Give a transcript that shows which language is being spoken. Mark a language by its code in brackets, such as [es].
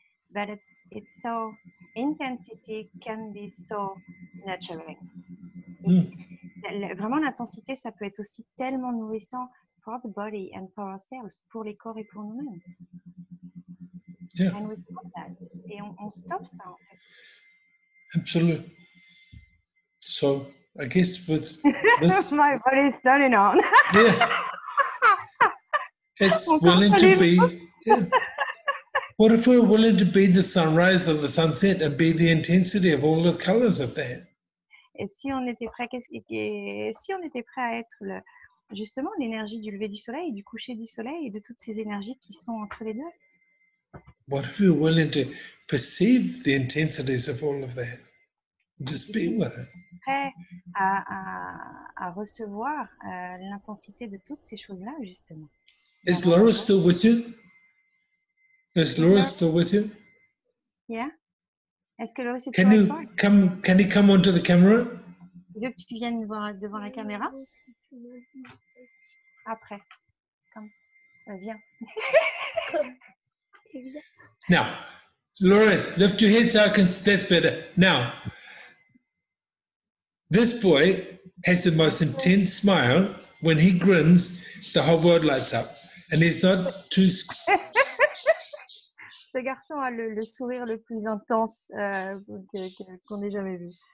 [en] But it's so, intensity can be so nurturing. [fr] Vraiment, l'intensité, ça peut être aussi tellement nourrissant [en] for the body and for ourselves, [fr] pour les corps et pour nous-mêmes. [en] Yeah. And we stop that. [fr] Et on stoppe ça, en fait. [en] Absolutely. So I guess with this, My body is turning on. yeah, it's willing to be. Yeah. What if we're willing to be the sunrise or the sunset and be the intensity of all the colors of that? [fr] Et si on était prêt, si on était prêt à être justement l'énergie du lever du soleil, du coucher du soleil et de toutes ces énergies qui sont entre les deux? [en] What if we were willing to perceive the intensities of all of that and just be with it? [fr] Prêt à recevoir l'intensité de toutes ces choses-là, justement. [en] Is Laura still with you? Is Laura still with you? Yeah. [fr] Est-ce que Laurie, c'est [en] Can you come? Can you come onto the camera? [fr] Tu veux que tu viennes devant la caméra? Après. Comme. Viens. [en] Now, Loris, lift your head so I can. That's better. Now, this boy has the most intense smile. When he grins, the whole world lights up, and he's not too. [fr] Ce garçon a le sourire le plus intense qu'on ait jamais vu.